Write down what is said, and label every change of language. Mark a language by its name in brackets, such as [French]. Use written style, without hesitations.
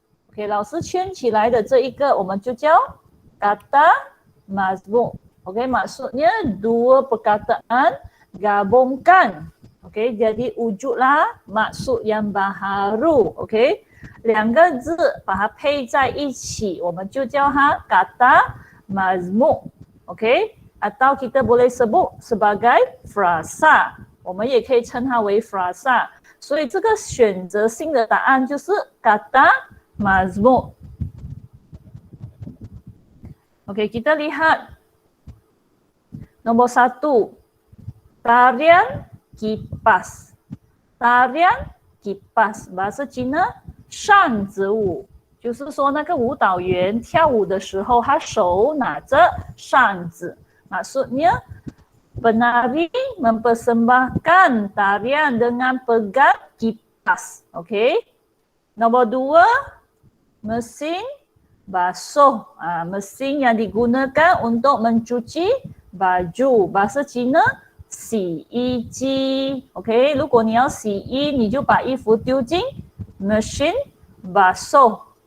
[Chinese] OK， 老师圈起来的这一个我们就叫 [Malay] kata mazmuk. OK， maksudnya dua perkataan gabungkan. OK， jadi wujudlah maksud yang baharu. [Chinese] OK， 两个字把它配在一起，我们就叫它 [Malay] kata mazmuk. OK， atau kita boleh sebut sebagai frasa。 [Chinese] 我们也可以称它为 frasa， 所以这个选择性的答案就是 [Malay] kata mazmuk。 OK， kita lihat nombor 1, tarian kipas. Tarian kipas， bahasa Cina [Chinese] 扇子舞，就是说那个舞蹈员跳舞的时候，他手拿着扇子， [Malay] maksudnya penari mempersembahkan tarian dengan pegang kipas. [Chinese] Okey. [Malay] Nombor 2, mesin basuh. Mesin yang digunakan untuk mencuci baju. Bahasa Cina [Chinese] 洗衣机。 [Malay] Okey. [Chinese] 如果你要洗衣，你就把衣服丢进 [Malay] mesin basuh.